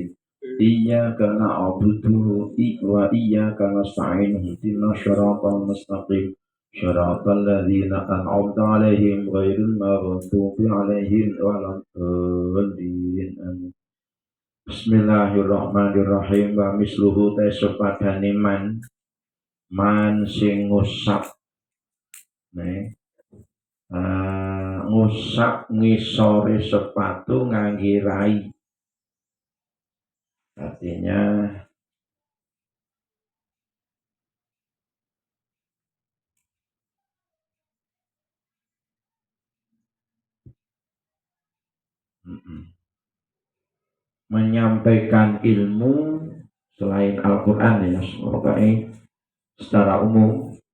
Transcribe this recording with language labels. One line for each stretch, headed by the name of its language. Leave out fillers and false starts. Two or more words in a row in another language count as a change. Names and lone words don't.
Arabic: إياك نعبد وإياك نستعين اهدنا الصراط المستقيم صراط الذين أنعمت عليهم غير المغضوب عليهم ولا الضالين. Amin. بسم الله الرحمن الرحيم. ومثله
Javanese: sepadane man sing ngusap ngusap ngisore sepatu ngangge rai.
Indonesian: Artinya menyampaikan ilmu selain Al-Quran ya, secara umum